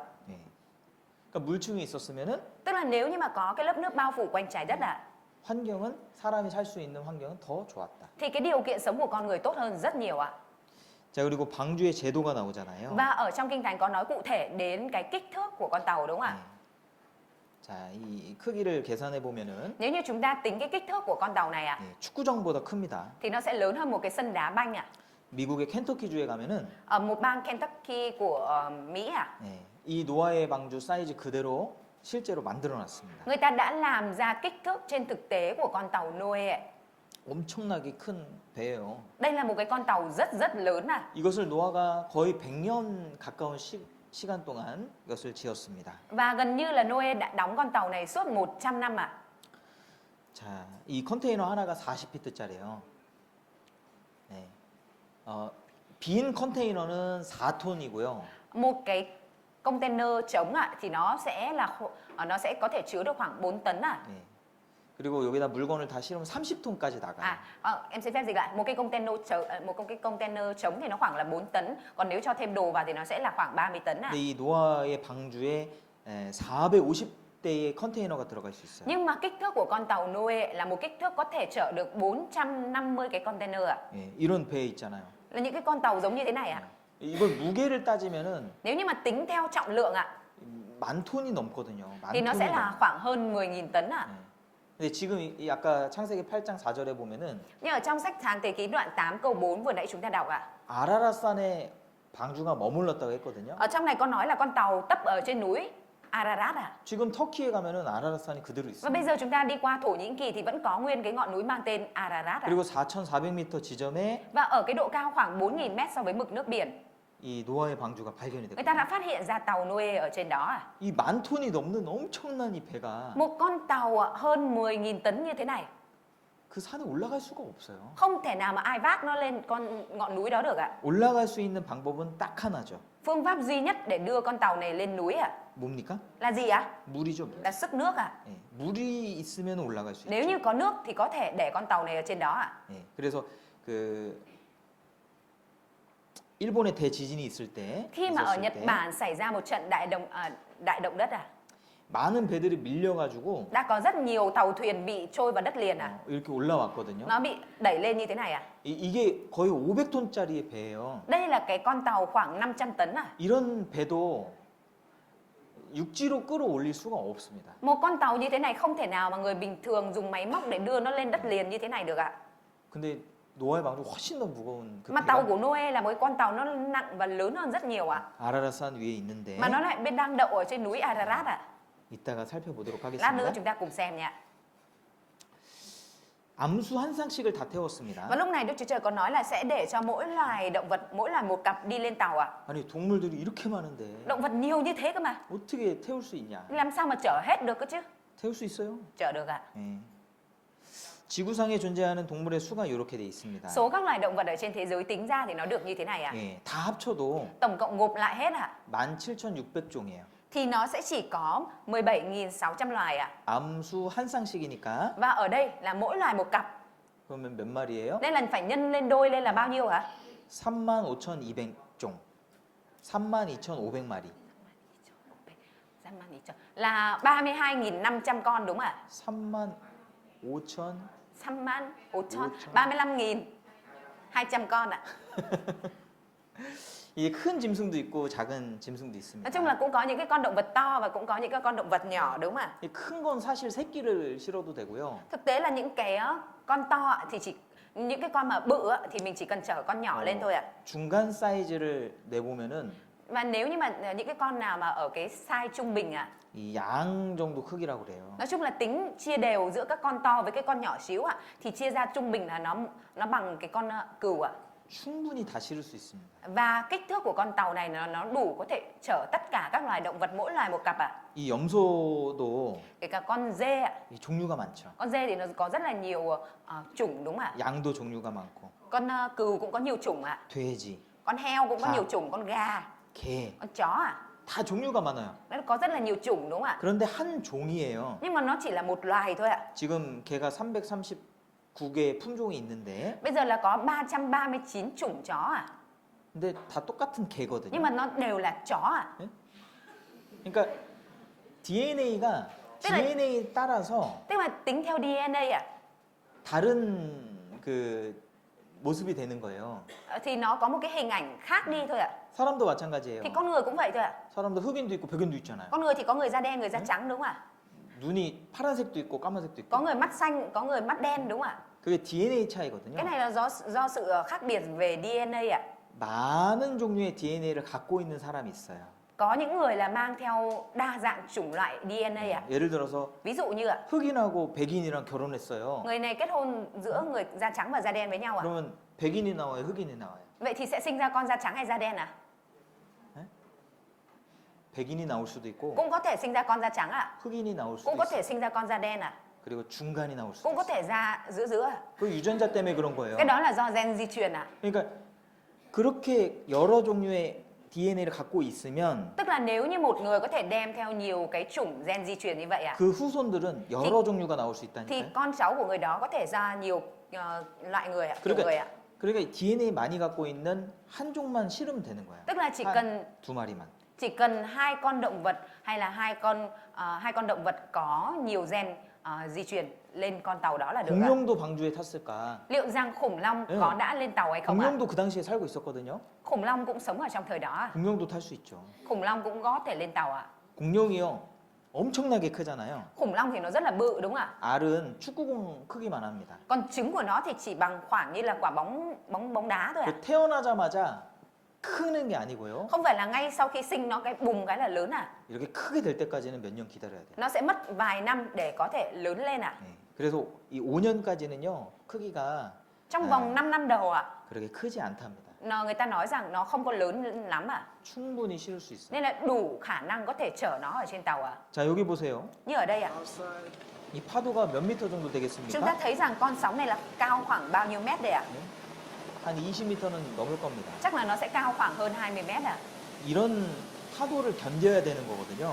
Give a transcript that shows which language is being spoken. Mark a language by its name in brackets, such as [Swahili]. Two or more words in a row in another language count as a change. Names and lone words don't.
[Korean] 예. 그러니까 물층이 있었으면은 [Vietnamese] Tức là nếu như mà có cái lớp nước bao phủ quanh trái đất ạ, [Korean] 환경은 사람이 살 수 있는 환경은 더 좋았다. [Vietnamese] thì cái điều kiện sống của con người tốt hơn rất nhiều ạ. [Korean] 자, 그리고 방주의 제도가 나오잖아요. [Vietnamese] Và ở trong Kinh Thánh có nói cụ thể đến cái kích thước của con tàu đúng không ạ? [Korean] 자, 이 크기를 계산해 보면은 [Vietnamese] Nếu như chúng ta tính cái kích thước của con tàu này ạ, [Korean] 축구장보다 큽니다. [Vietnamese] thì nó sẽ lớn hơn một cái sân đá banh ạ. [Korean] 미국의 켄터키주에 가면은 [Vietnamese] Ở một bang Kentucky của Mỹ ạ, [Korean] 이 노아의 방주 사이즈 그대로 실제로 만들어 놨습니다. [Vietnamese] người ta đã làm ra kích thước trên thực tế của con tàu Noe ạ. [Korean] 엄청나게 큰 배예요. [Vietnamese] Đây là một cái con tàu rất rất lớn ạ. [Korean] 이것을 노아가 거의 100년 가까운 시간 동안 이것을 지었습니다. [Vietnamese] Và gần như là Noe đã đóng con tàu này suốt 100 năm ạ. [Korean] 자, 이 컨테이너 하나가 40피트짜리예요. 네. 빈 컨테이너는 4톤이고요. [Vietnamese] Một cái container trống ạ thì nó sẽ có thể chứa được khoảng 4 tấn ạ. 네. [Korean] 그리고 여기다 물건을 다 실으면 30톤까지 나가요. [Vietnamese] Em xin phép dịch lại, một cái container trống thì nó khoảng là 4 tấn, còn nếu cho thêm đồ vào thì nó sẽ là khoảng 30 tấn ạ. [Korean] 근데 이 노아의 방주에 450대의 컨테이너가 들어갈 수 있어요. [Vietnamese] Nhưng mà kích thước của con tàu Noe là một kích thước có thể chở được 450 cái container ạ. [Korean] 예, 이런 배 있잖아요. [Vietnamese] Là những cái con tàu giống như thế này ạ. [Korean] 이걸 무게를 따지면은 [Vietnamese] Nếu như mà tính theo trọng lượng ạ [Korean] 만 톤이 넘거든요. 만 [Vietnamese] thì nó sẽ [Korean] 톤이 [Vietnamese] là khoảng hơn 10.000 tấn ạ. [Korean] 근데 지금 이 아까 창세기 8장 4절에 보면은 [Vietnamese] Nhưng ở trong sách Sáng Thế Ký đoạn 8 câu 4 vừa nãy chúng ta đọc ạ. [Korean] 아라라산에 방주가 머물렀다고 했거든요. [Vietnamese] Ở trong này có nói là con tàu tấp ở trên núi Ararat ạ. [Korean] 지금 터키에 가면은 아라라산이 그대로 [Vietnamese] Và [Korean] 있어요. [Vietnamese] bây giờ chúng ta đi qua Thổ Nhĩ Kỳ thì vẫn có nguyên cái ngọn núi mang tên Ararat ạ. [Korean] 그리고 4,400m 지점에 [Vietnamese] Và ở cái độ cao khoảng 4.000 mét so với mực nước biển, [Korean] 이 노아의 방주가 발견이 [Vietnamese] người ta đã [Korean] 됐거든요. [Vietnamese] phát hiện ra tàu Noe ở trên đó ạ. [Korean] 이 만 톤이 넘는 엄청난 이 배가 [Vietnamese] Một con tàu hơn 10.000 tấn như thế này, [Korean] 그 산에 올라갈 수가 없어요. [Vietnamese] không thể nào mà ai vác nó lên ngọn núi đó được ạ. [Korean] 올라갈 수 있는 방법은 딱 하나죠. [Vietnamese] Phương pháp duy nhất để đưa con tàu này lên núi [Korean] 뭡니까? [Vietnamese] là gì ạ? [Korean] 물이죠. 물. [Vietnamese] Là sức nước [Korean] 예, 물이 있으면 올라갈 수 [Vietnamese] Nếu [Korean] 있죠. [Vietnamese] như có nước thì có thể để con tàu này ở trên đó [Korean] 예, 그래서 그 일본에 대지진이 있을 때, [Vietnamese] Khi mà ở [Korean] 있었을 [Vietnamese] Nhật [Korean] 때 [Vietnamese] Bản xảy ra một trận đại động đất [Korean] 많은 배들이 밀려가지고 [Vietnamese] đã có rất nhiều tàu thuyền bị trôi vào đất liền [Korean] 이렇게 올라왔거든요. [Vietnamese] Nó bị đẩy lên như thế này [Korean] 이게 거의 500톤짜리의 배예요. [Vietnamese] Đây là cái con tàu khoảng 500 tấn [Korean] 이런 배도 육지로 끌어올릴 수가 없습니다. [Vietnamese] Một con tàu như thế này không thể nào mà người bình thường dùng máy móc để đưa nó lên đất liền như thế này được [Korean] 근데 노아의 방주 훨씬 더 무거운 그 [Vietnamese] Mà tàu [Korean] 배가 [Vietnamese] của Noe là một cái con tàu nó nặng và lớn hơn rất nhiều [Korean] 아라라산 위에 있는데 [Vietnamese] Mà nó lại đang đậu ở trên núi Ararat [Korean] 이따가 살펴보도록 [Vietnamese] Lát nữa [Korean] 하겠습니다. [Vietnamese] chúng ta cùng xem nha. [Korean] 암수 한 쌍씩을 다 태웠습니다. [Vietnamese] Và lúc này Đức Chúa Trời có nói là sẽ để cho mỗi loài động vật, mỗi loài một cặp đi lên tàu [Korean] 아니 동물들이 이렇게 많은데 [Vietnamese] Động vật nhiều như thế cơ mà [Korean] 어떻게 태울 수 있냐? [Vietnamese] Làm sao mà chở hết được cơ chứ? [Korean] 태울 수 있어요. [Vietnamese] Chở được [Korean] 예. 지구상에 존재하는 동물의 수가 이렇게 돼 있습니다. [Vietnamese] Số các loài động vật ở trên thế giới tính ra thì nó được như thế này [Korean] 예, 다 합쳐도 [Vietnamese] Tổng cộng gộp lại hết [Korean] 17,600종이에요. [Vietnamese] Thì nó sẽ chỉ có 17.600 loài [Korean] 암수 한 쌍씩이니까 [Vietnamese] Và ở đây là mỗi loài một cặp [Korean] 그러면 몇 마리예요? [Vietnamese] Nên là phải nhân lên đôi lên là bao nhiêu [Korean] 35,200종. 32,500마리. [Vietnamese] Là 32.500 con đúng không ạ? 35,500 35.200 con [Korean] 이게 큰 짐승도 있고 작은 짐승도 있습니다. [Vietnamese] Nói chung là cũng có những cái con động vật to và cũng có những cái con động vật nhỏ đúng không ạ? [Korean] 큰 건 사실 새끼를 실어도 되고요. [Vietnamese] Thực tế là những cái con to thì chỉ những cái con mà bự thì mình chỉ cần chở con nhỏ lên thôi ạ. [Korean] 중간 사이즈를 내보면은 [Vietnamese] Và nếu như mà những cái con nào mà ở cái size trung bình [Korean] 이 양 정도 크기라고 그래요. [Vietnamese] nói chung là tính chia đều giữa các con to với cái con nhỏ xíu thì chia ra trung bình là nó bằng cái con cừu [Korean] 충분히 다 실을 수 있습니다. [Vietnamese] Và kích thước của con tàu này nó đủ có thể chở tất cả các loài động vật mỗi loài một cặp [Korean] 이 염소도 [Vietnamese] Kể cả con dê [Korean] 이 종류가 많죠. [Vietnamese] Con dê thì nó có rất là nhiều chủng đúng không ạ? [Korean] 양도 종류가 많고 [Vietnamese] Con cừu cũng có nhiều chủng [Korean] 돼지, [Vietnamese] Con heo cũng có À. nhiều chủng, con gà, [Korean] 개 [Vietnamese] con chó [Korean] 다 종류가 많아요. [Vietnamese] Nó có rất là nhiều chủng đúng không ạ? [Korean] 그런데 한 종이에요. [Vietnamese] Nhưng mà nó chỉ là một loài thôi ạ. [Korean] 지금 개가 339개의 품종이 있는데 [Vietnamese] Bây giờ là có 339 chủng chó [Korean] 근데 다 똑같은 개거든요. [Vietnamese] Nhưng mà nó đều là chó [Korean] 그러니까 DNA가 [Vietnamese] Tức là- [Korean] DNA에 따라서 [Vietnamese] Tức là tính theo DNA [Korean] 다른 그 모습이 되는 거예요. [Vietnamese] thì nó có một cái hình ảnh khác đi thôi ạ. [Korean] 사람도 마찬가지예요. [Vietnamese] Thì con người cũng vậy thôi ạ. [Korean] 사람도 흑인도 있고 백인도 있잖아요. [Vietnamese] Con người thì có người da đen, người da trắng đúng không ạ? [Korean] 눈이 파란색도 있고 까만색도 [Vietnamese] Có [Korean] 있고. [Vietnamese] người mắt xanh, có người mắt đen đúng không ạ? [Korean] 그게 DNA 차이거든요. [Vietnamese] Cái này là do sự khác biệt về DNA ạ. [Korean] 많은 종류의 DNA를 갖고 있는 사람이 있어요. [Vietnamese] Có những người là mang theo đa dạng chủng loại DNA ạ. [Korean] 예를 들어서 [Vietnamese] Ví dụ như ạ, [Korean] 흑인하고 백인이랑 결혼했어요. [Vietnamese] người này kết hôn giữa người da trắng và da đen với nhau ạ. [Korean] 그러면 백인이 나와요, 흑인이 나와요. [Vietnamese] Vậy thì sẽ sinh ra con da trắng hay da đen [Korean] 백인이 나올 수도 있고 [Vietnamese] Cũng có thể sinh ra con da trắng [Korean] 흑인이 나올 수도 [Vietnamese] Cũng có [Korean] 있어요. [Vietnamese] thể sinh ra con da đen [Korean] 그리고 중간이 나올 수도 [Vietnamese] Cũng có [Korean] 있어요. [Vietnamese] thể ra giữa [Korean] 그 유전자 때문에 그런 거예요. [Vietnamese] Cái đó là do gen di truyền [Korean] 그러니까 그렇게 여러 종류의 DNA를 갖고 있으면 [Vietnamese] Tức là nếu như một người có thể đem theo nhiều cái chủng gen di truyền như vậy [Korean] 그 후손들은 여러 종류가 나올 수 [Vietnamese] thì [Korean] 있다니까요. [Vietnamese] con cháu của người đó có thể ra nhiều loại người kiểu [Korean] 그러니까, [Vietnamese] người [Korean] 그러니까 DNA 많이 갖고 있는 한 종만 실으면 되는 거예요. [Vietnamese] Tức là [Korean] 두 마리만. [Vietnamese] chỉ cần hai con động vật hay là hai con động vật có nhiều gen di truyền lên con tàu đó là được [Korean] 공룡도 방주에 탔을까? [Vietnamese] Liệu rằng khủng long Ừ. có đã lên tàu hay không [Korean] 공룡도 그 당시에 살고 있었거든요. [Vietnamese] Khủng long cũng sống ở trong thời đó [Korean] 공룡도 탈 수 있죠. [Vietnamese] Khủng long cũng có thể lên tàu [Korean] 공룡이요. 엄청나게 크잖아요. [Vietnamese] Khủng long thì nó rất là bự đúng không ạ? [Korean] 알은 축구공 크기만 합니다. [Vietnamese] Còn trứng của nó thì chỉ bằng khoảng như là quả bóng đá thôi [Korean] 그 태어나자마자 크는 게 아니고요. [Vietnamese] Không phải là ngay sau khi sinh nó cái bùng cái là lớn [Korean] 이렇게 크게 될 때까지는 몇 년 기다려야 돼요. [Vietnamese] Nó sẽ mất vài năm để có thể lớn lên [Korean] 네. 그래서 이 5년까지는요. 크기가 [Vietnamese] Trong vòng 5 năm đầu [Korean] 그렇게 크지 않답니다. [Vietnamese] người ta nói rằng nó không có lớn lắm [Korean] 충분히 실을 수 있어요. [Vietnamese] Nên là đủ khả năng có thể chở nó ở trên tàu [Korean] 자, 여기 보세요. [Vietnamese] Như ở đây [Korean] 이 파도가 몇 미터 정도 [Vietnamese] Chúng [Korean] 되겠습니까? [Vietnamese] ta thấy rằng con sóng này là cao khoảng bao nhiêu mét đây [Korean] 한 20m는 넘을 겁니다. [Vietnamese] Chắc là nó sẽ cao khoảng hơn 20 mét [Korean] 이런 파도를 견뎌야 되는 거거든요.